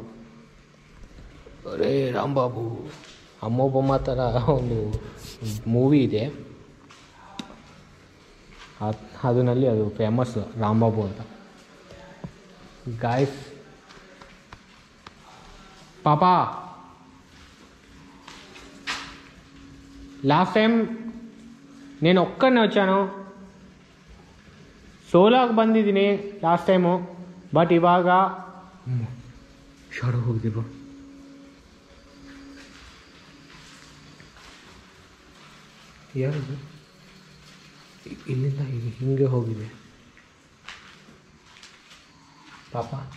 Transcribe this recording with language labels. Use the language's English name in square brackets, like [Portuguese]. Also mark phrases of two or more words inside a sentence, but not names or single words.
[Kannada] ಅರೇ ರಾಂಬಾಬು, ಅಮ್ಮ ಬೊಮ್ಮ ಥರ ಒಂದು ಮೂವಿ ಇದೆ, ಅದರಲ್ಲಿ ಅದು ಫೇಮಸ್ ರಾಂಬಾಬು ಅಂತ. ಗಾಯ್ಸ್, ಪಾಪಾ, [English] last time [Telugu] నేను ఒక్కనే వచ్చాను, సోలాకి ಬಂದಿದ್ದೀನಿ [English] last time. [Kannada] ಬಟ್ ಇವಾಗ ಶಾಡೋ ಹೋಗಿದೆ ಬ್ರೋ. ಯಾರು ಇಲ್ಲಿಂದ ಹಿಂಗೆ ಹೋಗಿದೆ ಪಾಪ.